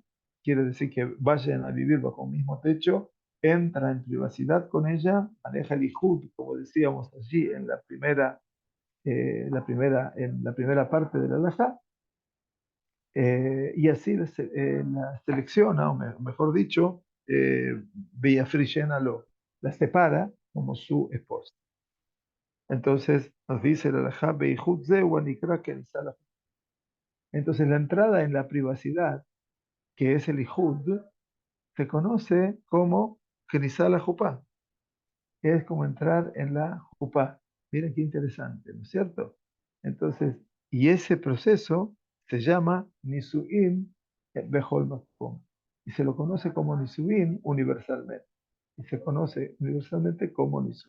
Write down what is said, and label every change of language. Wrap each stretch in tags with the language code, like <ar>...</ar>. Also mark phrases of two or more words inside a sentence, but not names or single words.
<es>Quiere decir que vayan a vivir bajo un mismo techo, entra en privacidad con ella, maneja el ijud, como decíamos allí en la primera parte de la halajá, y así la selecciona, mejor dicho, lo la separa como su esposa. Entonces nos dice la halajá,</es> <he>ביחוד זהו נקרא כניסה.</he> <es>Entonces la entrada en la privacidad, que es el Ijud, se conoce como</es> <he>כניסה לחופה,</he> <es>que es como entrar en la Jupá. Miren qué interesante, ¿no es cierto? Entonces, y ese proceso se llama</es> <he>נישואין בכל מקום,</he> <es>y se lo conoce como Nisuin universalmente, y se conoce universalmente como Nisuin.</es>